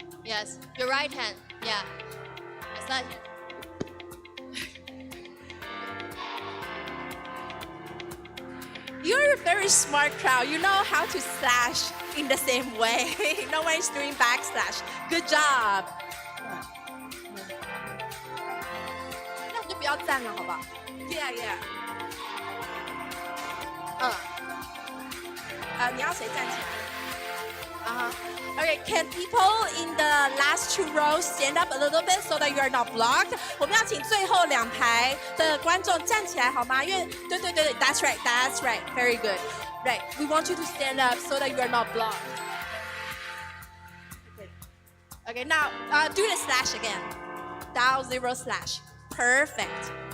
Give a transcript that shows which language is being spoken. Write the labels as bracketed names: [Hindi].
[English] Yes. Your right hand. Yeah. It's not. You're a very smart crowd. You know how to slash in the same way. No one is doing backslash. Good job. [Chinese] 那我们就不要站了，好不好 ？ [English] Yeah, yeah. [Chinese] 你要谁站起来？ [English] Okay, can people in the last two rows stand up a little bit so that you are not blocked? [Chinese] 我们要请最后2排的观众站起来好吗？因为对 [English] that's right, that's right, very good. Right, we want you to stand up so that you are not blocked. Okay, now do the slash again. Dial 0 slash. Perfect.